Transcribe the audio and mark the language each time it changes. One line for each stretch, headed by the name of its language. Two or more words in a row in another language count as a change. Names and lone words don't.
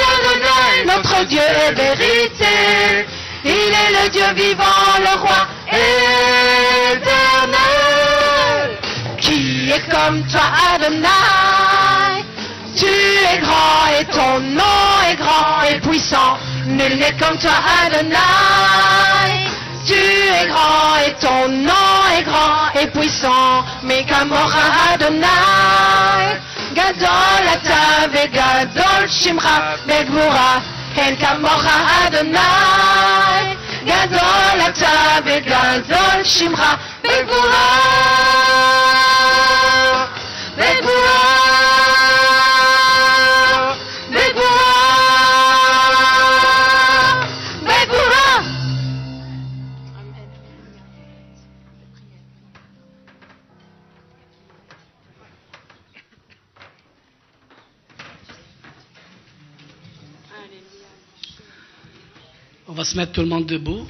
French: Adonai, notre Dieu est vérité, il est le Dieu vivant, le roi éternel. Qui est comme toi Adonai, tu es grand et ton nom est grand et puissant. Nul n'est comme toi Adonai, tu es grand et ton nom est grand et puissant.
Hebrew: מי כמוך אדוני, גדול אתה וגדול שמך בגבורה. אין כמוך אדוני, גדול אתה וגדול שמך בגבורה, בגבורה, בגבורה, בגבורה.
French: On va se mettre tout le monde debout.